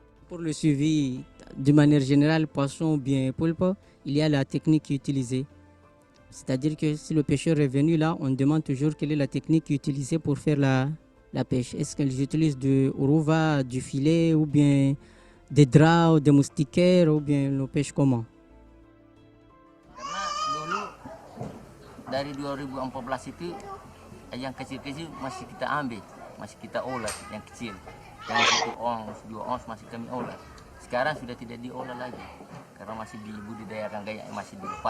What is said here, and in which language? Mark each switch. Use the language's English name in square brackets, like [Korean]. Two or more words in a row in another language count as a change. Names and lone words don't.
[French] Pour le suivi, de manière générale, poisson ou bien poulpe, il y a la technique utilisée. C'est-à-dire que si le pêcheur est venu là, on demande toujours quelle est la technique utilisée pour faire la pêche. Est-ce qu'ils utilisent du rouva, du filet, ou bien des draps, ou des moustiquaires, ou bien le pêche comment? [Indonesian] Karena dulu dari 2014 itu yang kecil-kecil masih kita ambil, masih kita olah yang kecil. Yang 1 ons, 2 ons masih kami olah. Sekarang sudah tidak diolah lagi karena masih dibudidayakan kayak masih dilepas.